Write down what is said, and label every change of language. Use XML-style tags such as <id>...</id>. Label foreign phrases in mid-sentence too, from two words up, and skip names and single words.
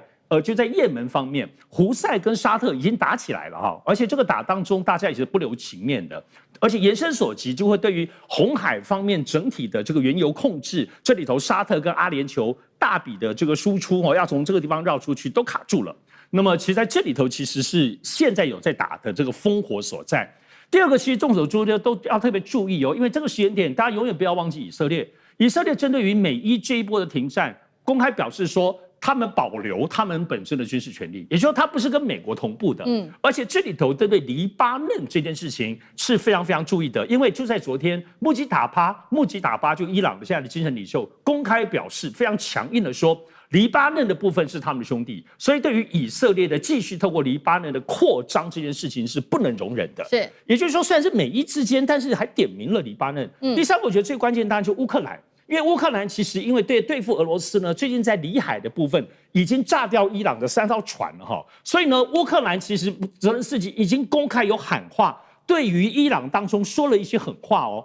<zh>就在也門方面，胡塞跟沙特已經打起來了哈，而且這個打當中，大家也是不留情面的，而且延伸所及，就會對於紅海方面整體的這個原油控制，這裡頭沙特跟阿聯酋大筆的這個輸出哦，要從這個地方繞出去都卡住了。那麼其實在這裡頭其實是現在有在打的這個烽火所在。第二個，其實眾所周知都要特別注意哦，因為這個時間點，大家永遠不要忘記以色列。以色列針對於美伊這一波的停戰，公開表示說，他們保留他們本身的軍事權利，也就是說，他不是跟美國同步的。而且這裡頭針對黎巴嫩這件事情是非常非常注意的，因為就在昨天，穆吉塔巴就伊朗的現在的精神領袖公開表示，非常強硬的說，黎巴嫩的部分是他們的兄弟，所以對於以色列的繼續透過黎巴嫩的擴張這件事情是不能容忍的。是，也就是說，雖然是美伊之間，但是還點名了黎巴嫩。第三個，我覺得最關鍵當然就是烏克蘭。因為烏克蘭其實因為對付俄羅斯呢，最近在裡海的部分已經炸掉伊朗的3艘船了哈，所以呢，烏克蘭其實澤連斯基已經公開有喊話，對於伊朗當中說了一些狠話哦。</zh>